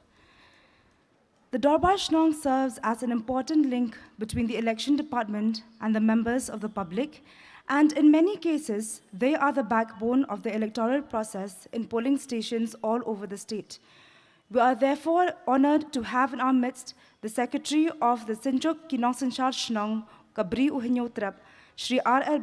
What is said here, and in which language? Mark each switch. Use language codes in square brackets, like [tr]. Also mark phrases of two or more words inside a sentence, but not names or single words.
[en] The Dorbar Shnong serves as an important link between the election department and the members of the public, and in many cases, they are the backbone of the electoral process in polling stations all over the state. We are therefore honored to have in our midst the Secretary of the Sinchok Kinong Sinchal Shnong, Kabri Uhinyotrap, Shri R.L.